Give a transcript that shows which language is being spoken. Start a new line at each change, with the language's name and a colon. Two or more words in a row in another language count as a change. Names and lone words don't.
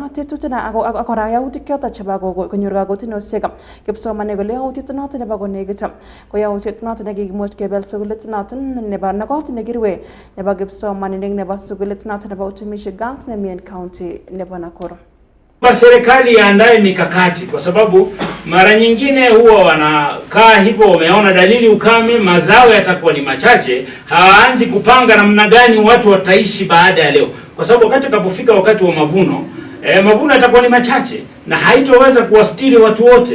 Kalenjin: kora yautik choton chebo konyor kakotinosiek kipsomaninik kole yautiet noton nebo konekit ko yautiet noton nekikimuch kebel sukulit noton nebo kot nekirue nebo kipsomaninik nebo sukulit noton nebo Utumishi Girls nemi en county nebo Nakuru.
Swahili: Serikali iandae mikakati kwa sababu mara nyingine huwa wanakaa hivyo, wameona dalili ukame, mazao yatakuwa ni machache, hawaanzi kupanga namna gani watu wataishi baada ya leo, kwa sababu wakati kapofika wakati wa mavuno mavuno yatakuwa ni machache na haitoweza kuwastiri watu wote.